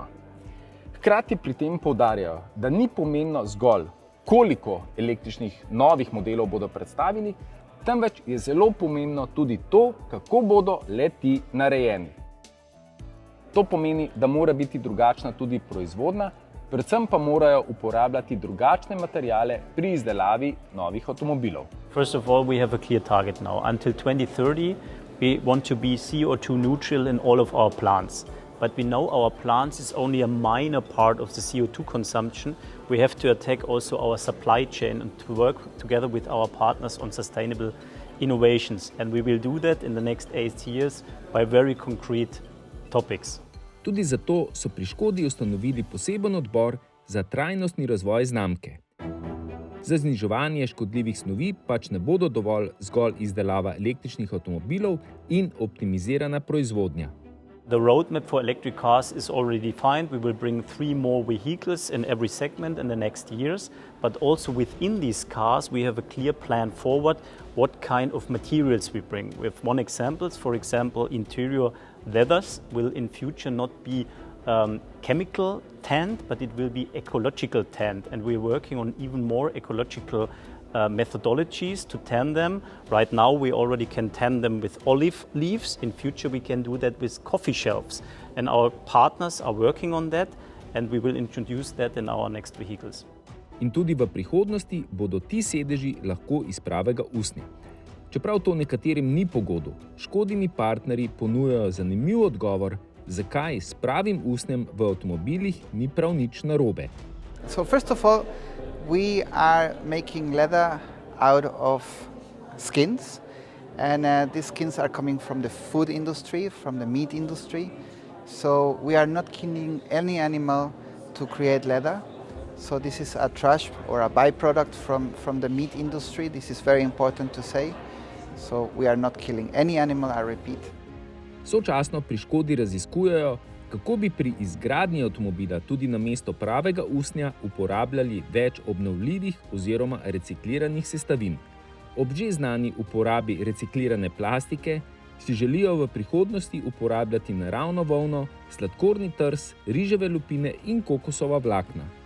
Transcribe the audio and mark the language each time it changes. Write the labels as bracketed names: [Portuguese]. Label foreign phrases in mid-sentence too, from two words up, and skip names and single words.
[Slovenian] Hkrati pri tem poudarjajo, da ni pomembno zgolj, koliko električnih novih modelov bodo predstavili, temveč je zelo pomembno tudi to, kako bodo le-ti narejeni. To pomeni, da mora biti drugačna tudi proizvodnja, predvsem pa morajo uporabljati drugačne materiale pri izdelavi novih avtomobilov. [English] First of all, we have a clear target now. Until 2030, we want to be CO2 neutral in all of our plants. But we know our plants is only a minor part of the CO2 consumption. We have to attack also our supply chain and to work together with our partners on sustainable innovations. And we will do that in the next 8 years by very concrete topics. [Slovenian] Tudi zato so pri Škodi ustanovili poseben odbor za trajnostni razvoj znamke. Za zniževanje škodljivih snovi pač ne bodo dovolj zgolj izdelava električnih avtomobilov in optimizirana proizvodnja. [English] The roadmap for electric cars is already defined. We will bring 3 more vehicles in every segment in the next years. But also within these cars, we have a clear plan forward what kind of materials we bring. We have one example. For example, interior leathers will in future not be chemical tanned, but it will be ecological tanned. And we're working on even more ecological methodologies to tan them. Right now we already can tan them with olive leaves. In future we can do that with coffee shelves. And our partners are working on that and we will introduce that in our next vehicles. [Slovenian] In tudi v prihodnosti bodo ti sedeži lahko iz pravega usnja. Čeprav to nekaterim ni pogodu, Škodini partnerji ponujajo zanimiv odgovor, zakaj s pravim usnjem v avtomobilih ni prav nič narobe. [English] So first of all, we are making leather out of skins, and these skins are coming from the food industry, from the meat industry. So we are not killing any animal to create leather. So this is a trash or a byproduct from the meat industry. This is very important to say. So we are not killing any animal, I repeat. [Slovenian] Sočasno pri Škodi raziskujejo, kako bi pri izgradnji avtomobila tudi namesto pravega usnja uporabljali več obnovljivih oziroma recikliranih sestavin. Ob že znani uporabi reciklirane plastike si želijo v prihodnosti uporabljati naravno volno, sladkorni trs, riževe lupine in kokosova vlakna.